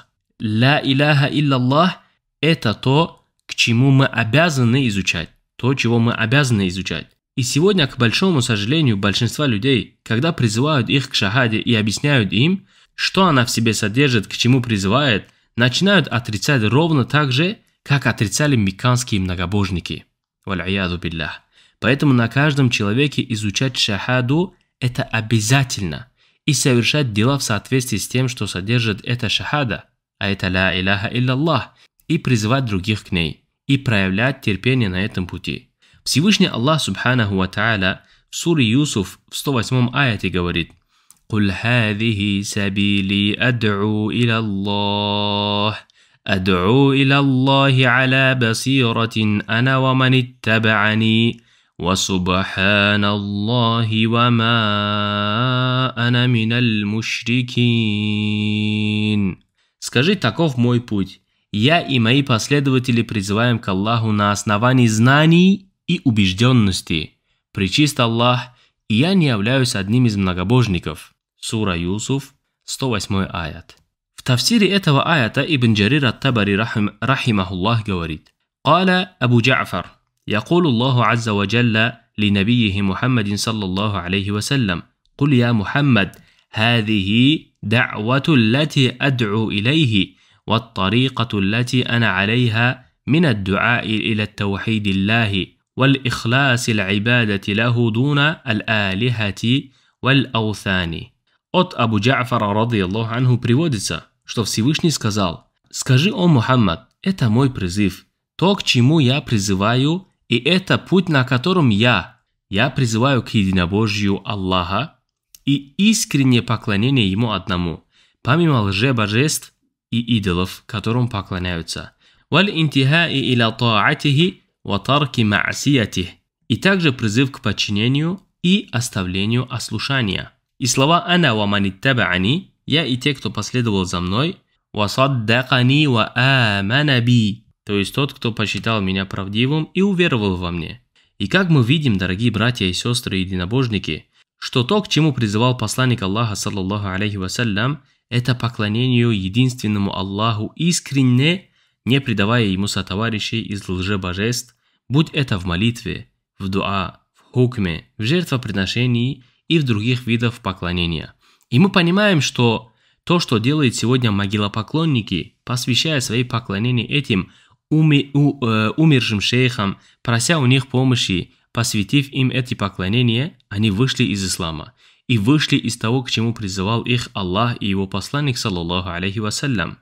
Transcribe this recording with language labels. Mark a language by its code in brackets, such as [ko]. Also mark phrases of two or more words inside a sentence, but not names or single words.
[ar] لا إله إلا الله – [ru] это то, к чему мы обязаны изучать, то, чего мы обязаны изучать. И сегодня, к большому сожалению, большинство людей, когда призывают их к шахаде и объясняют им, что она в себе содержит, к чему призывает, начинают отрицать ровно так же, как отрицали мекканские многобожники. [ar] والعياذ بالله. [ru] Поэтому на каждом человеке изучать шахаду – это обязательно, и совершать дела в соответствии с тем, что содержит эта шахада, а это [ar] لا إله إلا الله, [ru] и призывать других к ней, и проявлять терпение на этом пути. Всевышний Аллах [ar] سبحانه وتعالى [ru] в суре Юсуф в 108 аяте говорит: [ar] قل هذه سبيلي أدعو إلى الله على بصيرة أنا ومن اتبعني وسبحان الله وما أنا من المشركين. [ru] Скажи, таков мой путь. Я и мои последователи призываем к Аллаху на основании знаний и убежденности. Пречист Аллах, и я не являюсь одним из многобожников. Сура Юсуф, 108 аят. В тафсире этого аята Ибн Джарир ат-Табари рахимахуллах говорит: [ar] «قال أبو جعفر, يقول الله عز وجل لنبيه محمد صلى الله عليه وسلم: قل يا محمد هذه دعوة التي أدعو إليه والطريقة التي أنا عليها من الدعاء إلى التوحيد الله والإخلاص العبادة له دون الآلهة والأوثان». [ru] От Абу Джа'фара [ar] رضي الله عنه [ru] приводится, что Всевышний сказал: «Скажи, о Мухаммад, это мой призыв, то, к чему я призываю, и это путь, на котором я призываю к единобожию Аллаха и искреннее поклонение Ему одному, помимо лжебожеств и идолов, которым поклоняются. [ar] والانتهاء إلى طاعته وترك معصيته». [ru] И также призыв к подчинению и оставлению ослушания. И слова [ar] «أنا ومن اتبعني» – [ru] «Я и те, кто последовал за мной», [ar] «وصدقني وآمن بي», [ru] то есть тот, кто посчитал меня правдивым и уверовал во мне. И как мы видим, дорогие братья и сестры единобожники, что то, к чему призывал посланник Аллаха, [ar] صلى الله عليه وسلم, [ru] это поклонению единственному Аллаху искренне, не предавая ему сотоварищей из лжебожеств, будь это в молитве, в дуа, в хукме, в жертвоприношении и в других видах поклонения. И мы понимаем, что то, что делают сегодня могилопоклонники, посвящая свои поклонения этим умершим шейхам, прося у них помощи, посвятив им эти поклонения, они вышли из ислама и вышли из того, к чему призывал их Аллах и его посланник, [ar] صلى الله عليه وسلم.